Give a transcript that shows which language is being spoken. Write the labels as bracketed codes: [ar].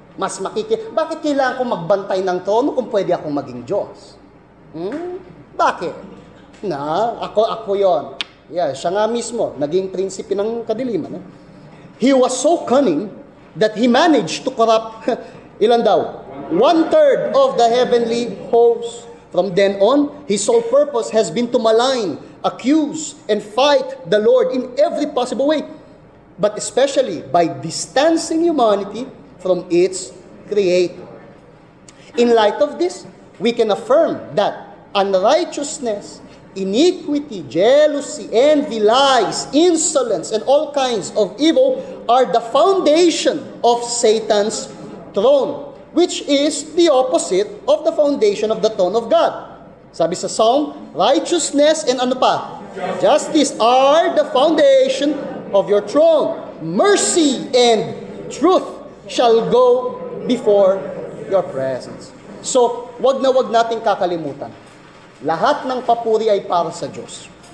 [tl] Mas Bakit kailangan ko magbantay ng trono kung pwede akong maging Diyos? Bakit? Ako yon. Yeah, siya nga mismo, naging prinsipe ng kadiliman. [en] He was so cunning that he managed to corrupt, [tl] ilan daw? [en] 1/3 of the heavenly host. From then on, his sole purpose has been to malign, accuse, and fight the Lord in every possible way, but especially by distancing humanity from its Creator. In light of this, we can affirm that unrighteousness, iniquity, jealousy, envy, lies, insolence, and all kinds of evil are the foundation of Satan's throne, which is the opposite of the foundation of the throne of God. [tl] Sabi sa Psalm, [en] righteousness and [tl] ano pa? [en] Justice are the foundation of your throne. Mercy and truth shall go before your presence. [tl] So, wag nating kakalimutan. Lahat ng papuri ay para sa Diyos.